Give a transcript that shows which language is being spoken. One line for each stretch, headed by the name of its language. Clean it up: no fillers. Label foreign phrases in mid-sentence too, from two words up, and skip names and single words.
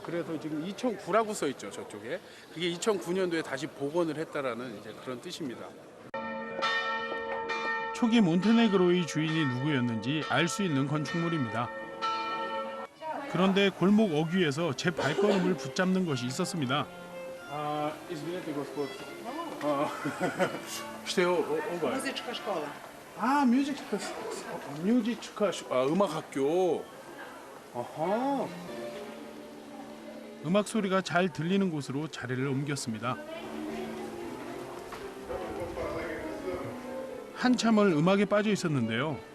Korean: 그래서 지금 2009라고 써 있죠, 저쪽에. 그게 2009년도에 다시 복원을 했다라는 이제 그런 뜻입니다. 초기 몬테네그로의 주인이 누구였는지 알 수 있는 건축물입니다. 그런데 골목 어귀에서 제 발걸음을 붙잡는 것이 있었습니다.
Serbian: Извините, господ. Što je ovo? Muzička škola.
Korean: 음악 학교. 아하. 음악 소리가 잘 들리는 곳으로 자리를 옮겼습니다. 한참을 음악에 빠져 있었는데요.